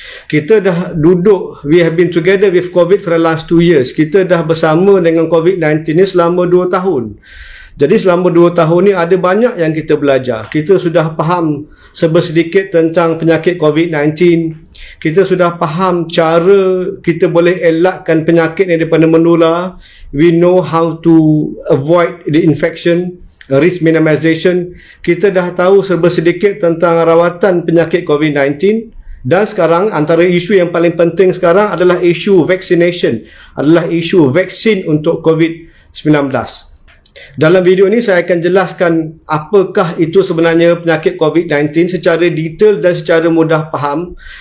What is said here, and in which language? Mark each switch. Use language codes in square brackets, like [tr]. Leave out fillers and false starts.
[ms] Kita dah duduk, [en] we have been together with COVID for the last 2 years. [ms] Kita dah bersama dengan COVID-19 ni selama 2 tahun. Jadi selama 2 tahun ni ada banyak yang kita belajar. Kita sudah faham sedikit tentang penyakit COVID-19. Kita sudah faham cara kita boleh elakkan penyakit ni daripada menular. [en] We know how to avoid the infection, risk minimization. [ms] Kita dah tahu sedikit tentang rawatan penyakit COVID-19. Dan sekarang antara isu yang paling penting sekarang adalah isu vaccination, adalah isu vaksin untuk COVID-19. Dalam video ini saya akan jelaskan apakah itu sebenarnya penyakit COVID-19 secara detail dan secara mudah faham.